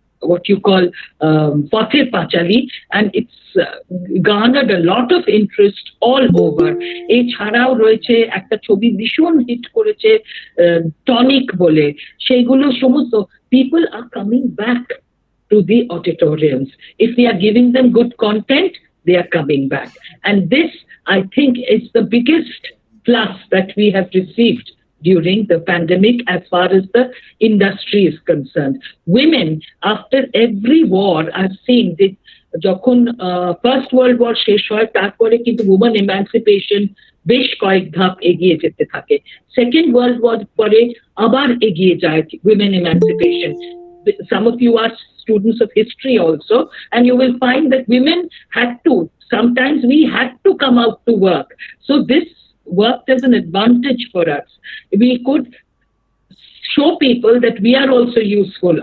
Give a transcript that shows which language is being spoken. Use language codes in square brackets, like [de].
[en] what you call Pather Pachali, and it's garnered a lot of interest all over. [bn] এছাড়াও রয়েছে একটা ছবি ভীষণ হিট করেছে টনিক বলে, সেইগুলো সমস্ত [en] people are coming back to the auditoriums. If we are giving them good content, they are coming back. And this, I think, is the biggest plus that we have received during the pandemic as far as the industry is concerned. Women, after every war, I've seen that [bn] যখন first world war শেষ হয়, তারপরে কিন্তু women emancipation বেশ কয়েক ধাপ এগিয়ে যেতে থাকে। সেকেন্ড ওয়ার্ল্ড ওয়ার পরে আবার এগিয়ে যায় women emancipation. [en] Some of you are students of history also, and you will find that women sometimes we had to come out to work. So this worked as an advantage for us. We could show people that we are also useful.